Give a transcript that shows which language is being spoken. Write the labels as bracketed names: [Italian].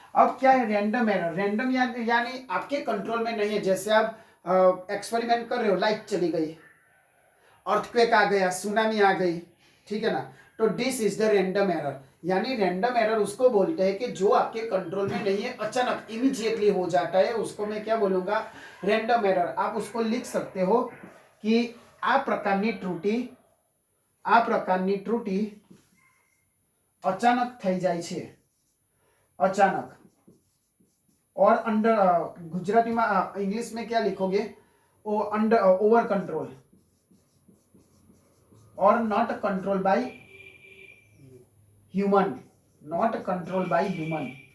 [Hindi] अब क्या है, रैंडम एरर। रैंडम यानी आपके कंट्रोल में नहीं है, जैसे आप एक्सपेरिमेंट कर रहे हो, लाइट चली गई, अर्थक्वेक आ गया, सुनामी आ गई, ठीक है ना, तो [English] This is the random error. [Hindi] यानी रैंडम एरर उसको बोलते हैं कि जो आपके कंट्रोल में नहीं है, अचानक इमीडिएटली हो जाता है, उसको मैं क्या बोलूंगा, रैंडम एरर। आप उसको लिख सकते हो [Gujarati] कि આ પ્રકારની ત્રુટિ अचानक થઈ જાય છે, अचानक। [Hindi] और अंडर गुजराती में इंग्लिश में क्या लिखोगे, अंडर ओवर कंट्रोल और [English] not control by human, [Hindi] not control by human.